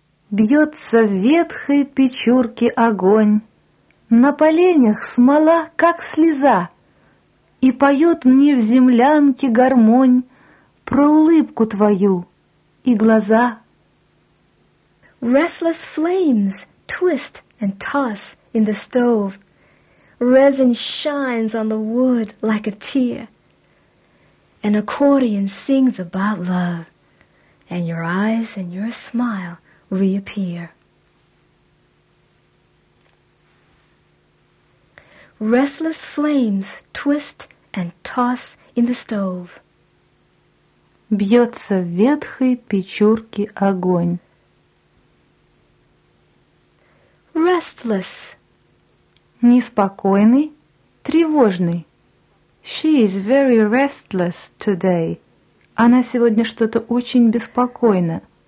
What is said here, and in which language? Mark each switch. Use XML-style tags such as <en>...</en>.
<ru>Бьется в ветхой печурке огонь, на поленях смола, как слеза, и поет мне в землянке гармонь про улыбку твою и глаза.</ru> <en>Restless flames twist and toss in the stove. Resin shines on the wood like a tear. An accordion sings about love, and your eyes and your smile reappear. Restless flames twist and toss in the stove.</en> <ru>Бьется в ветхой печурке огонь.</ru> <en>Restless.</en> <ru>Неспокойный, тревожный.</ru> <en>She is very restless today.</en> <ru>Она сегодня что-то очень беспокойна.</ru>